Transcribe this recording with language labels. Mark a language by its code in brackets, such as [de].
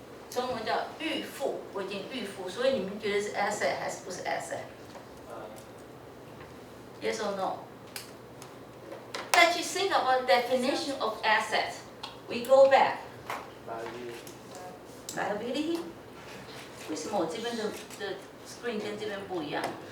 [zh] 中文叫预付，我已经预付，所以你们觉得是 asset 还是不是 asset？ [en] Yes or no? [zh] 再去 [en] think about definition of asset. We go back. Liability? [zh] 为什么我这边的 screen 跟这边不一样？